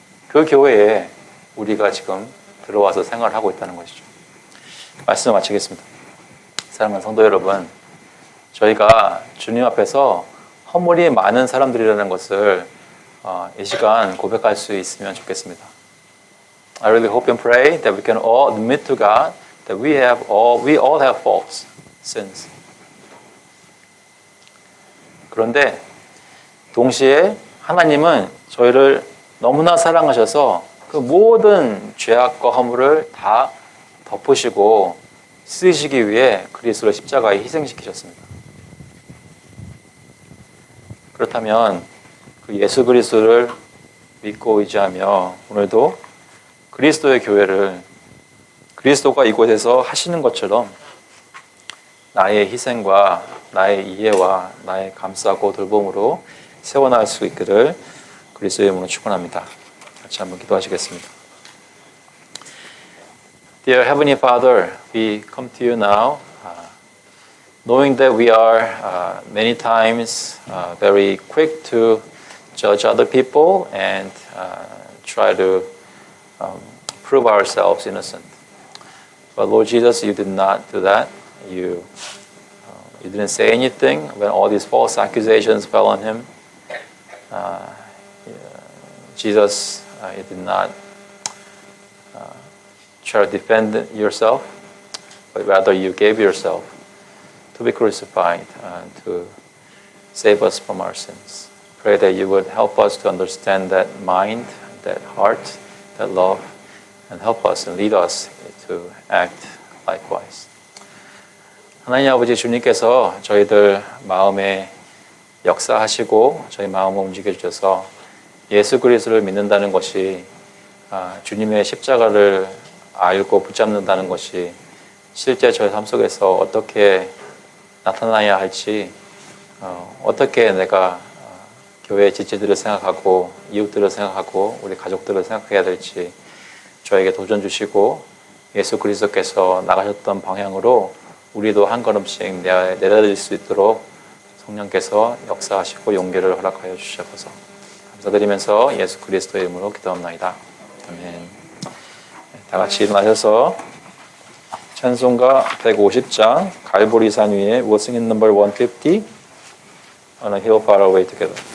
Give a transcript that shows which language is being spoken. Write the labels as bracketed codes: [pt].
[ko] 그 교회에 우리가 지금 들어와서 생활하고 있다는 것이죠. 말씀을 마치겠습니다. 사랑하는 성도 여러분, 저희가 주님 앞에서 허물이 많은 사람들이라는 것을 이 시간 고백할 수 있으면 좋겠습니다. [en] I really hope and pray that we can all admit to God that we all have faults, sins. [ko] 그런데 동시에 하나님은 저희를 너무나 사랑하셔서 그 모든 죄악과 허물을 다 덮으시고 쓰시기 위해 그리스도를 십자가에 희생시키셨습니다. 그렇다면 그 예수 그리스도를 믿고 의지하며 오늘도 그리스도의 교회를 그리스도가 이곳에서 하시는 것처럼 나의 희생과 나의 이해와 나의 감싸고 돌봄으로 세워나갈 수 있기를 그리스도의 이름으로 축원합니다. 같이 한번 기도하시겠습니다. [en] Dear Heavenly Father, we come to you now, knowing that we are many times very quick to judge other people and try to prove ourselves innocent. But Lord Jesus, you did not do that. You didn't say anything when all these false accusations fell on him. Jesus, you did not try to defend yourself, but rather you gave yourself to be crucified to save us from our sins. Pray that you would help us to understand that mind, that heart, that love, and help us and lead us to act likewise. [ko] 하나님 아버지 주님께서 저희들 마음에 역사하시고 저희 마음을 움직여 주셔서 예수 그리스도를 믿는다는 것이 주님의 십자가를 알고 붙잡는다는 것이 실제 저희 삶 속에서 어떻게 나타나야 할지, 어떻게 내가 교회의 지체들을 생각하고 이웃들을 생각하고 우리 가족들을 생각해야 될지 저에게 도전 주시고 예수 그리스도께서 나가셨던 방향으로 우리도 한 걸음씩 내려질 수 있도록 성령께서 역사하시고 용기를 허락하여 주셔서 감사드리면서 예수 그리스도의 이름으로 기도합나이다. 아멘. 다 같이 일어나셔서 찬송가 150장 갈보리산 위에 [en] We'll sing in number 150 On a hill far away together.